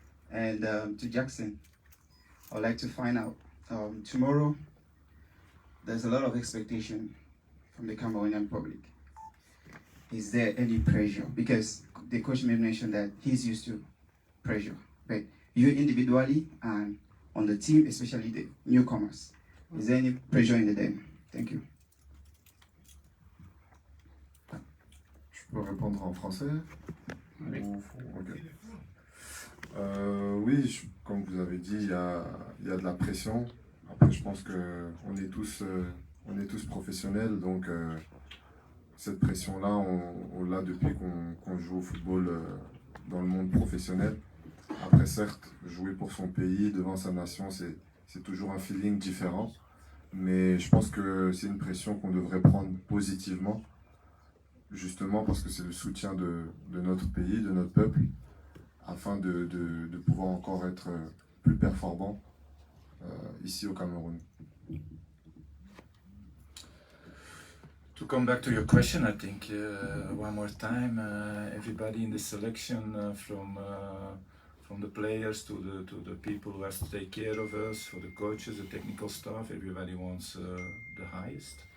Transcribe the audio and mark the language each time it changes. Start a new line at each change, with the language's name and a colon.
English: And to Jackson, I'd like to find out, tomorrow, there's a lot of expectation from the Cameroonian public. Is there any pressure? Because the coach may mention that he's used to pressure, but you individually and on the team, especially the newcomers, is there any pressure in the den? Thank you.
French: Je peux répondre en français? Oui. Okay. Oui, comme vous avez dit, il y a de la pression. Après, je pense qu'on est tous professionnels, donc cette pression-là, on l'a depuis qu'on joue au football dans le monde professionnel. Après, certes, jouer pour son pays, devant sa nation, c'est toujours un feeling différent. Mais je pense que c'est une pression qu'on devrait prendre positivement, justement parce que c'est le soutien de notre pays, de notre peuple, afin de pouvoir encore être plus performant ici au Cameroun.
English: To come back to your question, I think one more time, everybody in the selection from the players to the people who have to take care of us, for the coaches, the technical staff, everybody wants the highest.